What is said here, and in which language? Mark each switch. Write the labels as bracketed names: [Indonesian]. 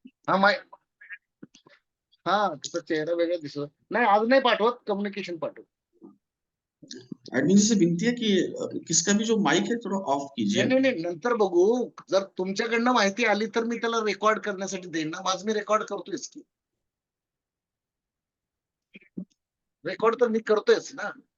[Marathi] हा माय हा तुझा चेहरा वेगळा दिसतो. नाही आज नाही पाठवत, कम्युनिकेशन पाठव. [Hindi] एडमिन जी से विनती है कि किसका भी जो माइक है थोड़ा ऑफ [Marathi] नाही [Hindi] कीजिए। [Marathi] नाही नाही नंतर बघू. जर तुमच्याकडनं माहिती आली तर मी त्याला रेकॉर्ड करण्यासाठी देईन ना. माझ मी रेकॉर्ड करतोयच की. रेकॉर्ड तर मी करतोयच ना.